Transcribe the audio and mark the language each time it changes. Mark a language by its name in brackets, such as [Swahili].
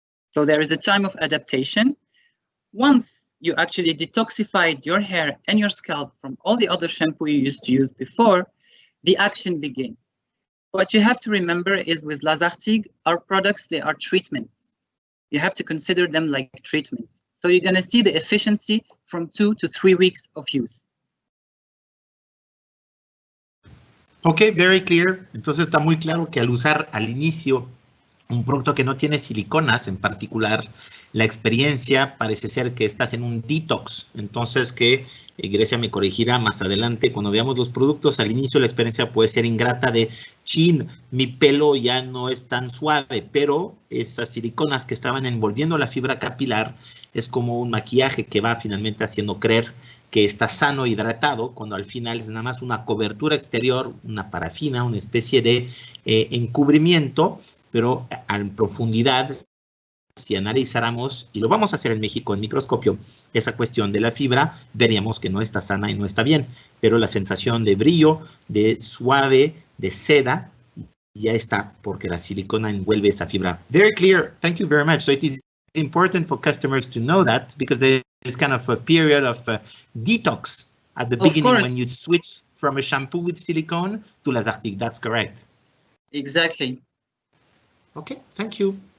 [English] So there is a time of adaptation. Once you actually detoxified your hair and your scalp from all the other shampoo you used to use before, the action begins. What you have to remember is, with Lazartigue, our products, they are treatments. You have to consider them like treatments. So you're going to see the efficiency from 2 to 3 weeks of use. Ok, very clear. [Spanish] Entonces está muy claro que al usar al inicio un producto que no tiene siliconas en particular, la experiencia parece ser que estás en un detox. Entonces que Grecia me corregirá más adelante. Cuando veamos los productos, al inicio la experiencia puede ser ingrata de chin, mi pelo ya no es tan suave, pero esas siliconas que estaban envolviendo la fibra capilar es como un maquillaje que va finalmente haciendo creer que está sano, hidratado, cuando al final es nada más una cobertura exterior, una parafina, una especie de encubrimiento, pero en profundidad, si analizáramos, y lo vamos a hacer en México en microscopio, esa cuestión de la fibra, veríamos que no está sana y no está bien, pero la sensación de brillo, de suave, de seda, ya está, porque la silicona envuelve esa fibra. [English] Very clear. Thank you very much. So it is important for customers to know that, because there is kind of a period of detox at the beginning when you switch from a shampoo with silicone to Lazartigue. That's correct. Exactly. Okay, thank you.